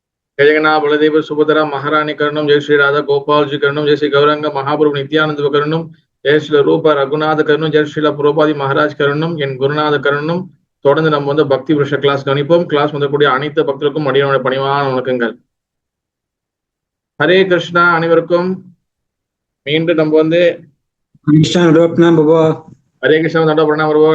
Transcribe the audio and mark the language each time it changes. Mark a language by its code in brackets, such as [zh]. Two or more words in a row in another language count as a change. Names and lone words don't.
[sa] जय बलदेव सुभद्रा महारानी करणम जय श्री राधा गोपाल जी करणम जय श्री गौरंग महाप्रभु नित्यानंद करणम जय श्री रूप रघुनाथ करणम जय श्री पुरोபாதி महाराज करणम् என் गुरुनाथ करणम्. [ta] தொடர்ந்து நம்ம வந்து பக்தி விஷய கிளாஸ் கவனிப்போம். கிளாஸ் வந்தக்கூடிய அனைத்து பக்தர்களுக்கும் அடியோட பணிவான வணக்கங்கள். ஹரே கிருஷ்ணா. அனைவருக்கும் மீண்டும் நம்ம வந்து ஹரே கிருஷ்ணா தண்டா வருவோம்.